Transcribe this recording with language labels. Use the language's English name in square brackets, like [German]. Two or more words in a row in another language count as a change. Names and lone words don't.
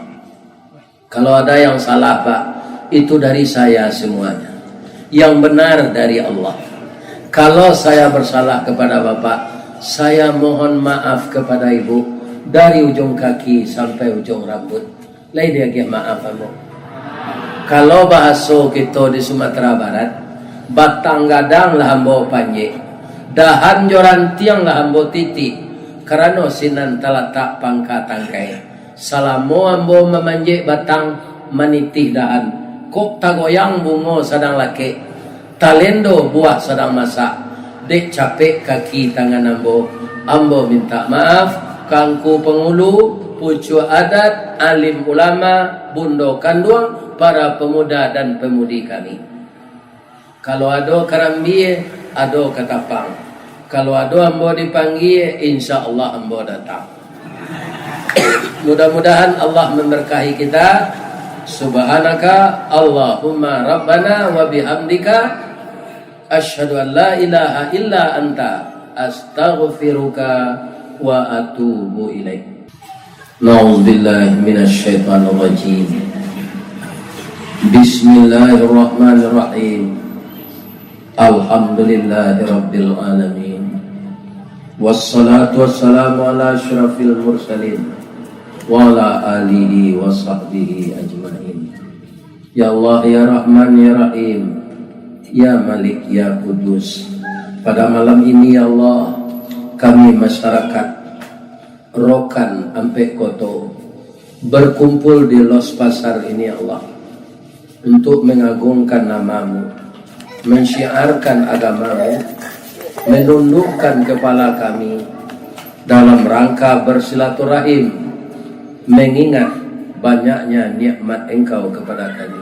[Indonesian] Kalau ada yang salah Pak, itu dari saya semuanya. Yang benar dari Allah. Kalau saya bersalah kepada Bapak, saya mohon maaf kepada Ibu dari ujung kaki sampai ujung rambut. Lain dia maaf kamu. [Minangkabau] Kalau bahasa kita di Sumatera Barat, batang gadang lah ambo panji, dahan joran tiang lah ambo titi, karena sinan talatak pangka tangkai. Salamo ambo memanjik batang manitih dahan, kok tagoyang bungo sedang laki, talendo buah sedang masak, dek capek kaki tangan ambo minta maaf, kangku pengulu, pucu adat, alim ulama, bundo kanduang, [Indonesian] para pemuda dan pemudi kami. [Minangkabau] Kalau ada karambie, ada katapang. Kalau ada ambo dipanggil, [Arabic] إن شاء الله [Minangkabau] ambo datang. [Indonesian] Mudah-mudahan Allah memberkahi kita. [Arabic] سبحانك اللهم ربنا وبحمدك أشهد أن لا إله إلا أنت أستغفرك وأتوب إليك. نعوذ بالله من الشيطان الرجيم. بسم الله الرحمن الرحيم. الحمد لله رب العالمين. والصلاة والسلام على أشرف المرسلين وعلى آله وصحبه أجمعين. يا الله، يا رحمن، يا رحيم، يا مالك، يا قدوس. [Indonesian] Pada malam ini [Arabic] يا الله, [Indonesian] kami masyarakat Rokan Ampe Koto berkumpul di Los Pasar ini [Arabic] يا الله, [Indonesian] untuk mengagungkan namamu, mensyiarkan agamamu, menundukkan kepala kami dalam rangka bersilaturahim, mengingat banyaknya nikmat Engkau kepada kami.